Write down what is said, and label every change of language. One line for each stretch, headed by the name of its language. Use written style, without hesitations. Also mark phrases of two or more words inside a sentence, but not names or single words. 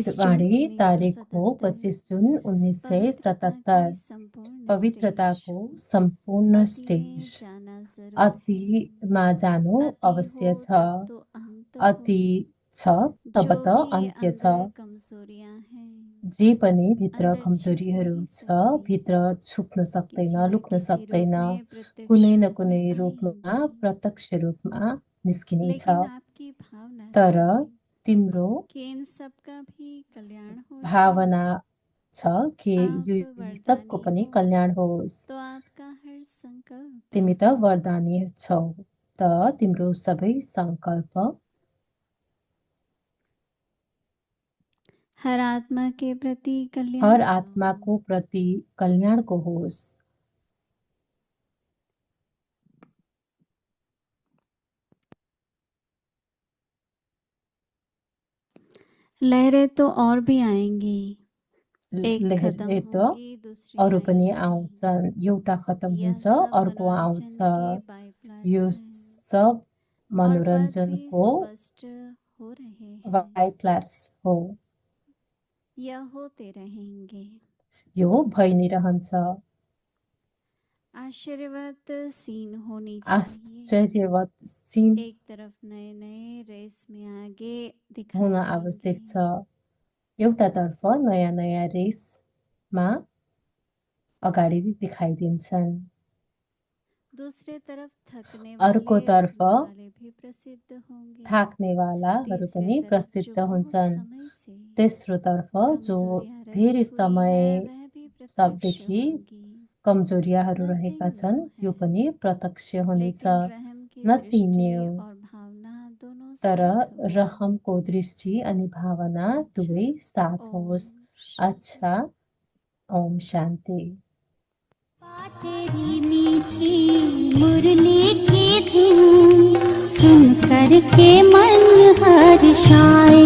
Nepali: अव्यक्त जून वाणी तारीख हो 1977। 25 जून 1977। पवित्रताको सम्पूर्ण स्टेज। अतिमा जानु अवश्य छ। अति छ तब त अन्त्य छ। जे पनि भित्र कमजोरीहरू छ, भित्र छुप्न सक्दैन, लुक्न सक्दैन, कुनै न कुनै रूपमा प्रत्यक्ष रूपमा निस्किने छ। तर तिम्रो भावना छ कि यो सबको पनि कल्याण होस्। तिमी त वरदानी छौ, त तिम्रो सबै संकल्प
Hindi: हर आत्मा के प्रति कल्याण,
Nepali: हर आत्माको प्रति कल्याणको होस्।
Hindi: लहरें तो और भी आएंगी, एक खत्म
Nepali: लहरले त
Hindi: होगी दूसरी
Nepali: अरू पनि
Hindi: आएगी।
Nepali: आउँछन्, एउटा खतम
Hindi: यह
Nepali: हुन्छ
Hindi: सब
Nepali: अर्को आउँछ।
Hindi: मनोरंजन के byproducts
Nepali: यो
Hindi: हैं
Nepali: सब
Hindi: और पद भी
Nepali: मनोरञ्जनको
Hindi: स्पष्ट हो रहे हैं।
Nepali: बाइप्लाट्स हो।
Hindi: यह होते रहेंगे।
Nepali: यो भइ नै रहन्छ।
Hindi: आश्चर्यवत सीन होनी चाहिए।
Nepali: आश्चर्यवत सीन
Hindi: एक तरफ नए नए रेस में आगे दिखाई
Nepali: हुन
Hindi: देंगे।
Nepali: आवश्यक छ। एउटातर्फ नयाँ नयाँ रेसमा अगाडि देखाइदिन्छन्।
Hindi: दूसरे तरफ थकने
Nepali: अर्कोतर्फ
Hindi: वाले भी प्रसिद्ध होंगे।
Nepali: थाक्नेवालाहरू पनि
Hindi: तीसरे तरफ
Nepali: प्रसिद्ध
Hindi: जो बहुत
Nepali: हुन्छन्।
Hindi: समय से
Nepali: तेस्रोतर्फ जो
Hindi: कमजोरियां रही
Nepali: धेरै
Hindi: हुई
Nepali: समय
Hindi: है, वह भी प्रत्यक्ष
Nepali: सबदेखि
Hindi: होंगी।
Nepali: कमजोरियाहरू
English: Nothing
Nepali: रहेका छन्,
English: new
Nepali: यो
Hindi: है,
Nepali: पनि प्रत्यक्ष हुनेछ।
Hindi: लेकिन रहम की
English: नथिङ
Hindi: दृष्टि
English: न्यू।
Hindi: और भावना दोनों
Nepali: तर
Hindi: साथ हो।
Nepali: रहमको दृष्टि अनि भावना दुवै साथ
Hindi: ओम
Nepali: होस्।
Hindi: शांति। अच्छा, ओम शान्ति। तेरी मीठी मुरली की धुन सुन कर के मन हर्षाए।